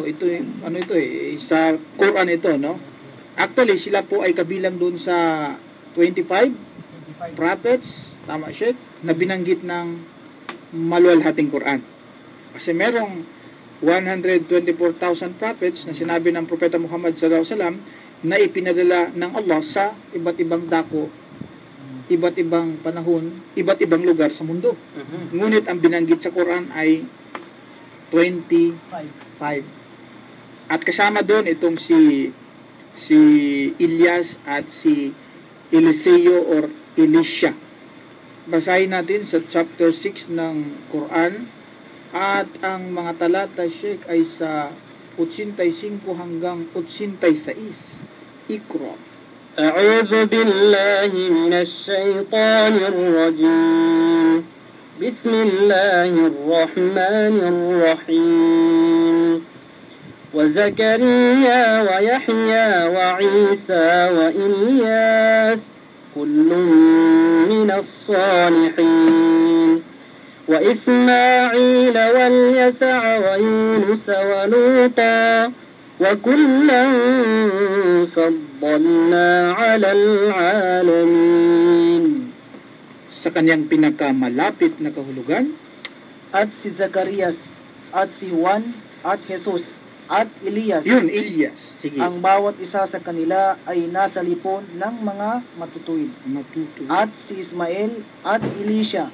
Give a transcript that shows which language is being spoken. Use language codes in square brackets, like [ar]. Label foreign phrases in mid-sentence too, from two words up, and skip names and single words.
[tl] Ito sa Quran ito, no? Actually, sila po ay kabilang doon sa 25 prophets, tama, Sheikh, na binanggit ng maluwalhating Quran. Kasi merong 124,000 prophets na sinabi ng Propeta Muhammad [ar] صلى الله عليه وسلم [tl] na ipinadala ng Allah sa iba't ibang dako, iba't ibang panahon, iba't ibang lugar sa mundo. Ngunit ang binanggit sa Quran ay 25. At kasama doon itong si si Elias at si Eliseo or Elisha. Basahin natin sa chapter 6 ng Quran at ang mga talata, Sheikh, ay sa 85 hanggang 86. Ikra. [ar] أعوذ بالله من الشيطان الرجيم بسم الله الرحمن الرحيم وزكريا ويحيى وعيسى وإلياس كل من الصالحين وإسماعيل واليسع ويونس ولوطا وكلا فضلنا على العالمين. [tl] Sa kanyang pinakamalapit na kahulugan, At si Zacarias, at si Juan, at Jesus, at Elias. yun, Elias. Sige. Ang bawat isa sa kanila ay nasa lipon ng mga matutuwid. Matuto. At si Ismael, at Elisha,